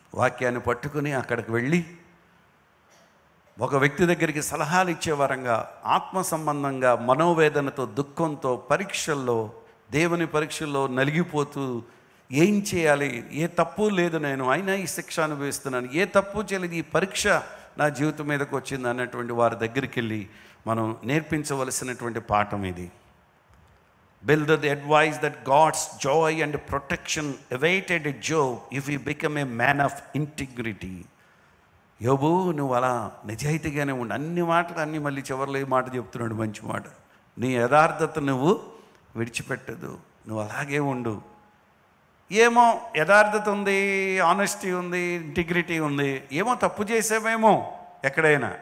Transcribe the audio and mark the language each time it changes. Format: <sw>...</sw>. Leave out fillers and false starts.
<te>వాక్యాన్ని పట్టుకుని అక్కడికి వెళ్ళి ఒక వ్యక్తి దగ్గరికి సలహాలు ఇచ్చే వరంగా, ఆత్మ సంబంధంగా, మనోవేదనతో, దుఃఖంతో, పరీక్షల్లో, దేవుని పరీక్షల్లో నలిగిపోతూ ఏం చేయాలి, ఏ తప్పు లేదు, నేను అయినా ఈ శిక్ష అనుభవిస్తున్నాను, ఏ తప్పు చేయలేదు, ఈ పరీక్ష నా జీవితం మీదకి వచ్చింది అన్నటువంటి వారి దగ్గరికి వెళ్ళి మనం నేర్పించవలసినటువంటి పాఠం ఇది.</te> <en>Build the advice that God's joy and protection awaited Job if he became a man of integrity.</en> <te>యోబు, నువ్వు అలా నిజాయితీగానే ఉండు. అన్ని మాటలు అన్నీ మళ్ళీ చివరిలో ఈ మాట చెప్తున్నాడు, మంచి మాట. నీ యథార్థత నువ్వు విడిచిపెట్టదు, నువ్వు అలాగే ఉండు. ఏమో యథార్థత ఉంది, ఆనెస్టీ ఉంది, ఇంటిగ్రిటీ ఉంది, ఏమో తప్పు చేసామేమో ఎక్కడైనా.</te>